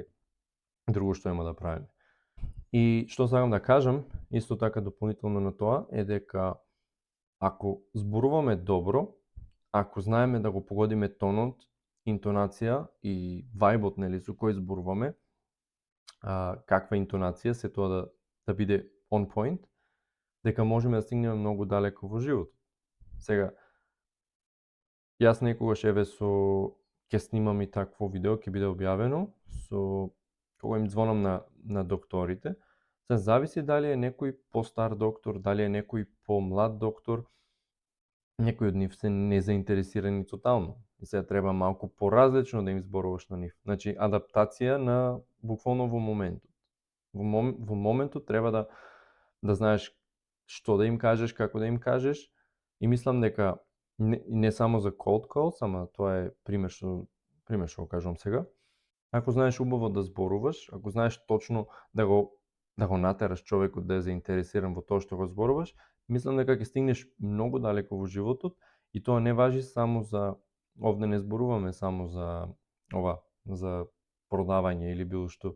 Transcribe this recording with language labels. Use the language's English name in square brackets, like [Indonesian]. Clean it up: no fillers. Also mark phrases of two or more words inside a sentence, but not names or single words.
[Macedonian] Друго што има да правиме. И што сакам да кажам, исто така дополнително на тоа, е дека ако зборуваме добро, ако знаеме да го погодиме тонот, интонација и вајбот, нели, со кој зборуваме, каква интонација, се тоа да биде [English] on point, [Macedonian] дека можеме да стигнеме многу далеко во живот. Сега, јас некогаш еве ќе снимам и такво видео, ќе биде објавено, кога им звонам на докторите, се зависи дали е некој постар доктор, дали е некој помлад доктор, некои од нив се незаинтересирани тотално. И сега треба малку поразлично да им зборуваш на нив. Значи, адаптација на буквално во моментот. Во моментот треба да знаеш што да им кажеш, како да им кажеш, и мислам дека не само за [English] cold calls, [Macedonian] ама тоа е пример што го кажувам сега. Ако знаеш убаво да зборуваш, ако знаеш точно да го натераш човекот да е заинтересиран во тоа што го зборуваш, мислам дека ќе стигнеш многу далеко во животот, и тоа не важи само за, овде не зборуваме само за продавање или било што.